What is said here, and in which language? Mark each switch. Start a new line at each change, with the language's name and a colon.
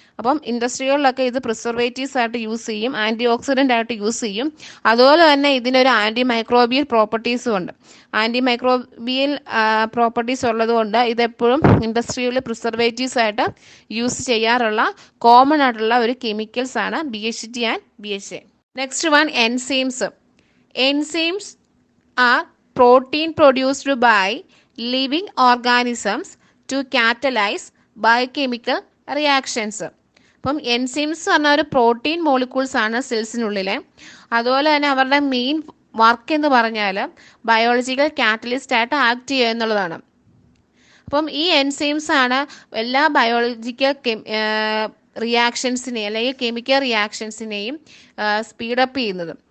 Malayalam: അപ്പം ഇൻഡസ്ട്രികളിലൊക്കെ ഇത് പ്രിസർവേറ്റീവ്സ് ആയിട്ട് യൂസ് ചെയ്യും, ആൻറ്റി ഓക്സിഡൻ്റ് ആയിട്ട് യൂസ് ചെയ്യും. അതുപോലെ തന്നെ ഇതിനൊരു ആൻറ്റി മൈക്രോബിയൽ പ്രോപ്പർട്ടീസും ഉണ്ട്. ആൻറ്റി മൈക്രോബിയൽ പ്രോപ്പർട്ടീസ് ഉള്ളതുകൊണ്ട് ഇതെപ്പോഴും ഇൻഡസ്ട്രിയിൽ പ്രിസർവേറ്റീവ്സ് ആയിട്ട് യൂസ് ചെയ്യാറുള്ള കോമൺ ആയിട്ടുള്ള ഒരു കെമിക്കൽസ് ആണ് BHT and BHA.
English: Next one, enzymes. Enzymes are protein produced by living organisms to catalyze biochemical reactions.
Malayalam: അപ്പം എൻസൈംസ് പറഞ്ഞ ഒരു പ്രോട്ടീൻ മോളിക്യൂൾസ് ആണ് സെൽസിനുള്ളിലെ. അതുപോലെ തന്നെ അവരുടെ മെയിൻ വർക്ക് എന്ന് പറഞ്ഞാൽ ബയോളജിക്കൽ കാറ്റലിസ്റ്റ് ആയിട്ട് ആക്ട് ചെയ്യുക എന്നുള്ളതാണ്. അപ്പം ഈ എൻസൈംസ് ആണ് എല്ലാ ബയോളജിക്കൽ റിയാക്ഷൻസിനെയും അല്ലെങ്കിൽ കെമിക്കൽ റിയാക്ഷൻസിനെയും സ്പീഡപ്പ് ചെയ്യുന്നത്.